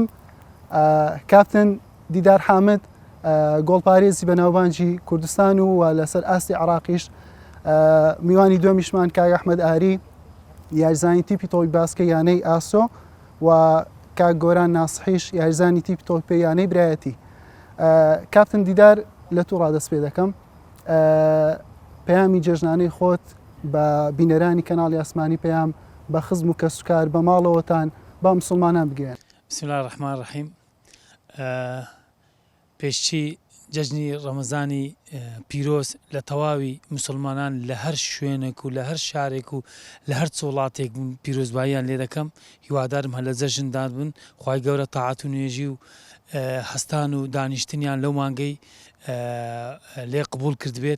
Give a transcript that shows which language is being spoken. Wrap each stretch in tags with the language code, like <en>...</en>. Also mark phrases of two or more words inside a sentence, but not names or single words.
<ckb>کاپتن دیدار حامد گۆڵپارێزی بەناوبانجی کوردستان و لەسەر ئاستی عراقیش، میوانی دووەمیشمان کاک ئەحمەد ئاری یاریزانی تیپی تۆپی باسکە یانەی ئاسۆ و کاک گۆران ناسحیش یاریزانی تیپی تۆپی یانەی برایەتی. کاپتن دیدار لە تو ڕادەست پێ دەکەم، پەیامی جێژنانەی خۆت بە بینەرانی کەناڵی ئاسمانی پەیام بە خزم و کەسوکار بە ماڵەوەتان با مسلمانان بگەێن.</ckb> <ar>بسم الله الرحمن الرحیم.</ar> <ckb>پێشچی جەژنی ڕەمەزانی پیرۆز لە تەواوی مسلمانان لە هەر شوێنێک و لە هەر شارێک و لە هەر چۆڵاتێک پیرۆزباییان لێ دەکەم. هیوادارم هە لە جەژندان بن، خوای گەورە تاعات و نوێژی و هەستان و دانیشتنیان لەو مانگەی لێ قبول کرد بێت.</ckb>